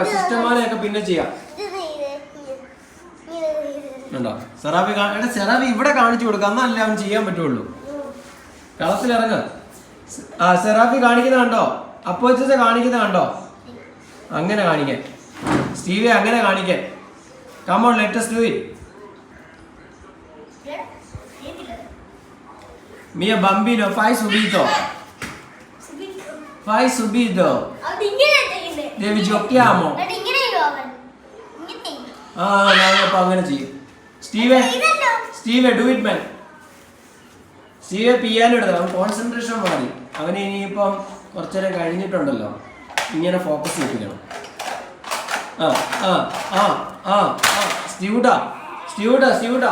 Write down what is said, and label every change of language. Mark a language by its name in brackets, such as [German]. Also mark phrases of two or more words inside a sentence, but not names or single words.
[Malayalam] സിസ്റ്റമാനെയൊക്കെ പിന്നെ ചെയ്യാം. ഉണ്ടോ സെറാഫി? സെറാഫി ഇവിടെ കാണിച്ചു കൊടുക്കാം, എന്നല്ല അവൻ ചെയ്യാൻ പറ്റുള്ളൂ. കളത്തിലിറങ്ങ. സെറാഫി കാണിക്കുന്ന കണ്ടോ? അപ്പോച്ച കാണിക്കുന്ന കണ്ടോ? അങ്ങനെ കാണിക്കാൻ സ്റ്റീവെ, അങ്ങനെ കാണിക്കാൻ. [English] Come on, let us do it. [Italian] Mia bambino, fai subito. Fai subito. Devi giochiamo. [Malayalam] ഞാനിപ്പോ അങ്ങനെ ചെയ്യും. സ്റ്റീവെ [English] do it man. [Malayalam] സ്റ്റീവെ പിയാനോ എടുത്തത്. അവൻ കോൺസെൻട്രേഷൻ മാറി. അവന് ഇനിയിപ്പം കുറച്ചേരം കഴിഞ്ഞിട്ടുണ്ടല്ലോ, ഇങ്ങനെ ഫോക്കസ് ചെയ്യിപ്പിക്കണം. സ്റ്റീവൂട്ടാ.